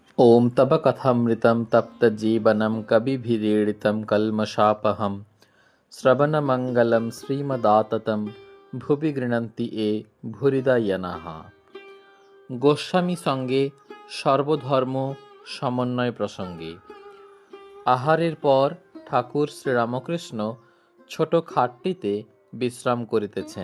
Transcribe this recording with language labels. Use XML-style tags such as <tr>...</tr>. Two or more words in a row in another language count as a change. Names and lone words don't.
<sa>ॐ तव कथामृतं तप्तजीवनं कविभिरीडितं कल्मषापहं श्रवणमङ्गलं श्रीमदाततं ভুবি গৃণন্তি এ ভুরিদায়নাহ।</sa> <bn>গোস্বামী সঙ্গে সর্বধর্ম সমন্বয় প্রসঙ্গে। আহারের পর ঠাকুর শ্রীরামকৃষ্ণ ছোট খাটটিতে বিশ্রাম করিতেছেন।</bn>